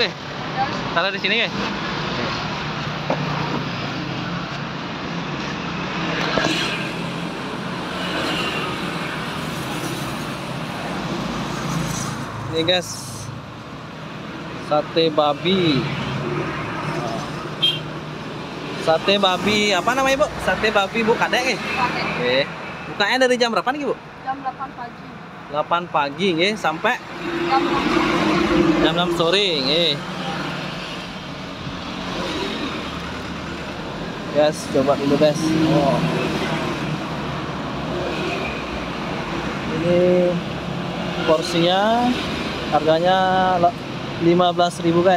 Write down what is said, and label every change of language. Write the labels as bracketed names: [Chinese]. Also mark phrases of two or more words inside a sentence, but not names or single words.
[Indonesian] Taruh di sini gue. Ini guys, sate babi. Sate babi apa namanya, Bu? Sate babi Bu Kadek nih. Oke. Bukanya dari jam berapa nih, Bu? Jam 8 pagi. 8 pagi nggih sampai Jam 6 sore. jam 6 sore nggih. Guys, coba dulu guys. Oh. Ini porsinya harganya 15.000 guys.